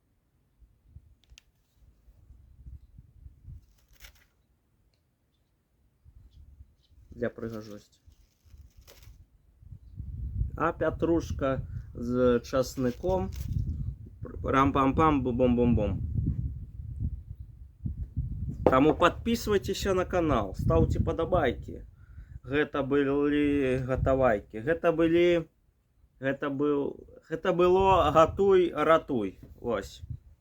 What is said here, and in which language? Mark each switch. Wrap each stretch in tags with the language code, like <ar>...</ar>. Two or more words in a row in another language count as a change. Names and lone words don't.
<uk>Для пригожості. А петрушка з часником. Рам-пам-пам, бум-бум-бум.</uk> <ru>Тому подписывайтесь на канал, ставьте подобайки.</ru> <be>гэта былі гатавайкі. Гэта было гатуй, ратуй. Вось.</be>